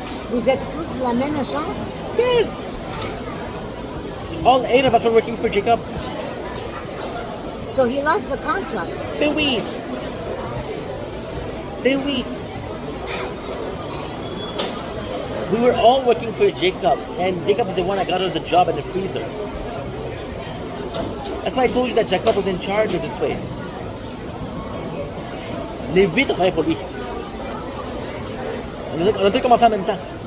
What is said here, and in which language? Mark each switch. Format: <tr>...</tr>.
<fr>Vous êtes tous de la même agence?</fr> <en>Yes! All 8 of us were working for Jacob. So he lost the contract.</en> <fr>Ben oui. Ben oui.</fr> <en>We were all working for Jacob, and Jacob is the one that got us the job at the freezer. That's why I told you that Jacob was in charge of this place.</en> <fr>Les 8 travaillaient pour lui. On a tout commencé en même temps.</fr>